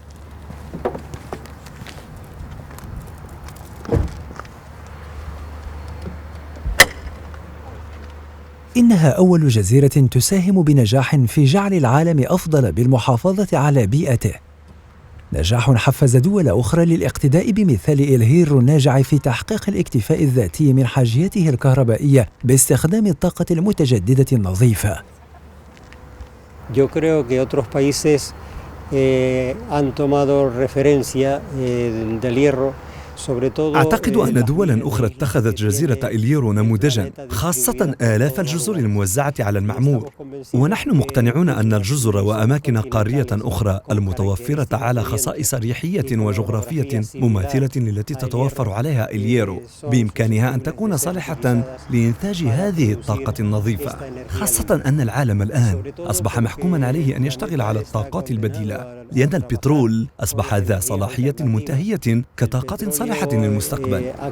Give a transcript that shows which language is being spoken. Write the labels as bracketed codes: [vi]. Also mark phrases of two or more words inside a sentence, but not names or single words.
[ar] إنها أول جزيرة تساهم بنجاح في جعل العالم أفضل بالمحافظة على بيئته. نجاح حفز دول أخرى للاقتداء بمثال الهيرو الناجع في تحقيق الاكتفاء الذاتي من حاجيته الكهربائية باستخدام الطاقة المتجددة النظيفة. [es] Yo creo que otros países han tomado referencia del hierro. [ar] أعتقد أن دولاً أخرى اتخذت جزيرة الهيرو نموذجاً، خاصة آلاف الجزر الموزعة على المعمور، ونحن مقتنعون أن الجزر وأماكن قارية أخرى المتوفرة على خصائص ريحية وجغرافية مماثلة للتي تتوفر عليها الهيرو بإمكانها أن تكون صالحة لإنتاج هذه الطاقة النظيفة، خاصة أن العالم الآن أصبح محكوماً عليه أن يشتغل على الطاقات البديلة، لأن البترول أصبح ذا صلاحية منتهية كطاقة صالحة للمستقبل.